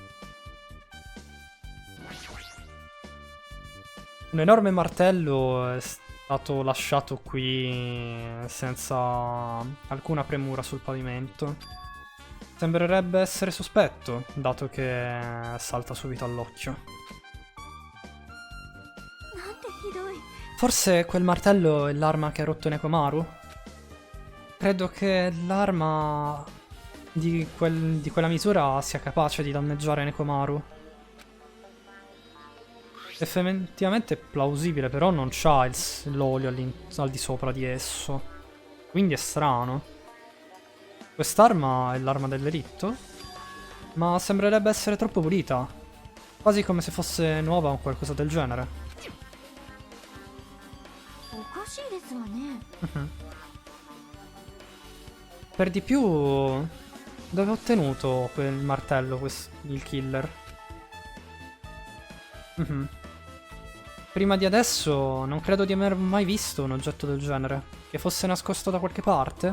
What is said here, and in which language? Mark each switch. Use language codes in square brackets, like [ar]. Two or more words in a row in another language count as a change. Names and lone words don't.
[it] Un enorme martello è stato lasciato qui senza alcuna premura sul pavimento. Sembrerebbe essere sospetto, dato che salta subito all'occhio. [ja] なんてひどい。 [it] Forse quel martello è l'arma che ha rotto Nekomaru? Credo che l'arma di quella misura sia capace di danneggiare Nekomaru. Effettivamente è plausibile, però non c'ha l'olio al di sopra di esso. Quindi è strano. Quest'arma è l'arma del delitto? Ma sembrerebbe essere troppo pulita. Quasi come se fosse nuova o qualcosa del genere. [ja] おかしいですわね。 [it] Per di più, dove ha ottenuto quel martello, il killer? Prima di adesso non credo di aver mai visto un oggetto del genere. Che fosse nascosto da qualche parte?